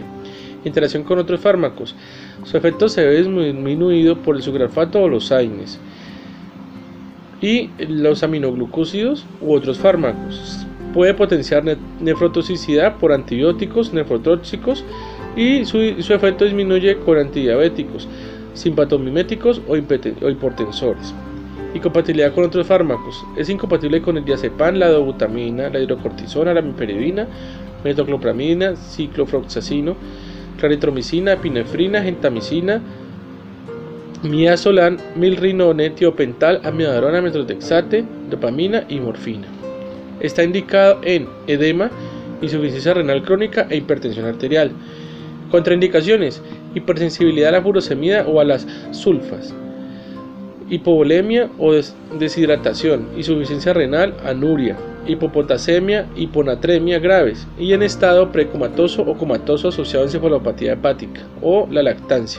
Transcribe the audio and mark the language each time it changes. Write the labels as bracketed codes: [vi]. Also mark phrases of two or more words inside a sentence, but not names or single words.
[es] Interacción con otros fármacos: su efecto se ve disminuido por el sucralfato o los AINES y los aminoglucósidos u otros fármacos. Puede potenciar nefrotoxicidad por antibióticos nefrotóxicos y su efecto disminuye con antidiabéticos, simpatomiméticos o hipertensores. Incompatibilidad con otros fármacos: es incompatible con el diazepam, la dobutamina, la hidrocortisona, la meperidina, metoclopramida, ciclofloxacino, claritromicina, epinefrina, gentamicina, midazolam, milrinone, tiopental, amiodarona, metrotexate, dopamina y morfina. Está indicado en edema, insuficiencia renal crónica e hipertensión arterial. Contraindicaciones: hipersensibilidad a la furosemida o a las sulfas, hipovolemia o deshidratación, insuficiencia renal, anuria, hipopotasemia, hiponatremia graves y en estado precomatoso o comatoso asociado a encefalopatía hepática o la lactancia.